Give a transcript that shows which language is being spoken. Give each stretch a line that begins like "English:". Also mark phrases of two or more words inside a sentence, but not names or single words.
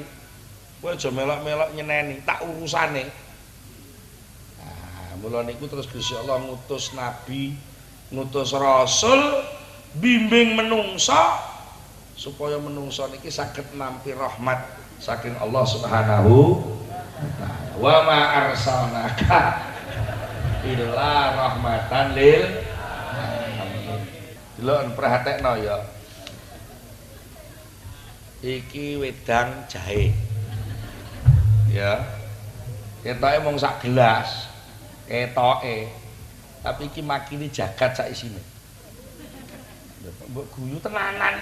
Javanese: Kowe aja melok-melok nyeneni, tak urusane. Nah, mula niku terus Gusti Allah ngutus nabi, ngutus rasul bimbing menungsa supaya menungsa niki saged nampi rahmat saking Allah
Arabic: سبحانه وتعالى. وما أرسلناك إلا رحمة للعالمين.
Javanese: Delok perhatekno ya. Iki wedang jahe. Ya. Ketoke mung sak gelas. Ketoke. Tapi iki makili jagat sak isine. Mbok guyu tenanan.